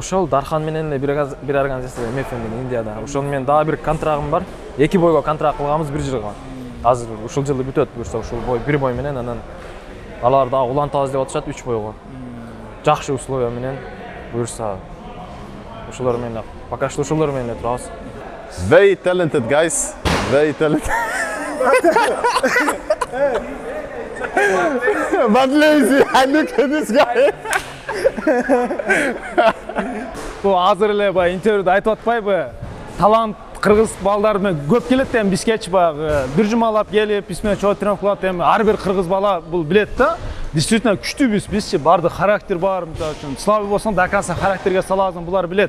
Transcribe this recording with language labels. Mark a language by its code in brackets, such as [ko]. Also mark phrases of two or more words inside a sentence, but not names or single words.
[ky] Ошол Дархан менен эле бир организация MFM Индияда. Ошол менен дагы бир контрагым бар. 2 бойго контракт кылганбыз 1 жылга. Азыр ушул жылы бүтөт буюрса ушул бой 1 бой менен, анан алар дагы улантабыз деп атышат 3 бойго. Жакшы условия менен буюрса ошолор менен [ru] пока что [ky] ошолор менен эле турабыз. [en] Very talented guys. Very talented. But lazy. I look at this guy. [ky] Бул азыр эле баягы интервьюда айтып атпайбы? Талант кыргыз балдар менен көп келет эми бизгечи баягы бир жумалап келип, биз менен чогуу тренировка кылат эми ар бир кыргыз бала бул билет да. Действительно күчтүүбүз, бизчи барды характер бар, мисалы үчүн слабый болсоң да акаса характерге саласың, булар билет.